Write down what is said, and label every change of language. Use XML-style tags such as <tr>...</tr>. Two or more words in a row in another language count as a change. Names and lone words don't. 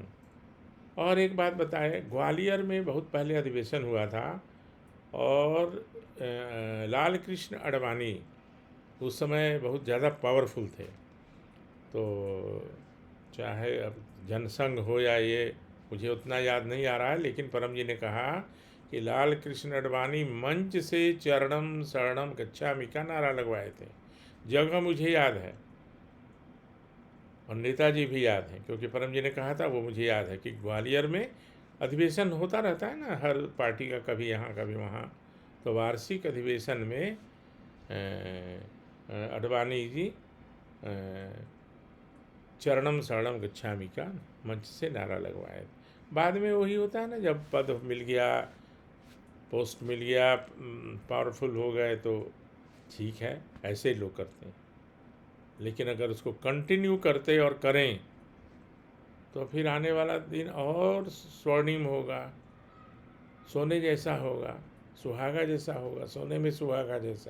<hi>और एक बात बताए, ग्वालियर में बहुत पहले अधिवेशन हुआ था और लाल कृष्ण आडवाणी उस समय बहुत ज़्यादा पावरफुल थे। तो चाहे अब जनसंघ हो या ये, मुझे उतना याद नहीं आ रहा है, लेकिन परम जी ने कहा कि लाल कृष्ण आडवाणी मंच से</hi> <pi>चरणम शरणम गच्छामि</pi> <hi>का नारा लगवाए थे। जगह मुझे याद है और नेताजी भी याद है, क्योंकि परम जी ने कहा था, वो मुझे याद है कि ग्वालियर में अधिवेशन होता रहता है ना हर पार्टी का, कभी यहाँ कभी वहाँ। तो वार्षिक अधिवेशन में आडवाणी जी</hi> <pi>चरणम शरणम गच्छामि</pi> <hi>का मंच से नारा लगवाए। बाद में वही होता है ना, जब पद मिल गया, पोस्ट मिल गया, पावरफुल हो गए तो ठीक है, ऐसे ही लोग करते हैं। लेकिन अगर उसको कंटिन्यू करते और करें तो फिर आने वाला दिन और स्वर्णिम होगा, सोने जैसा होगा, सुहागा जैसा होगा, सोने में सुहागा जैसा।</hi>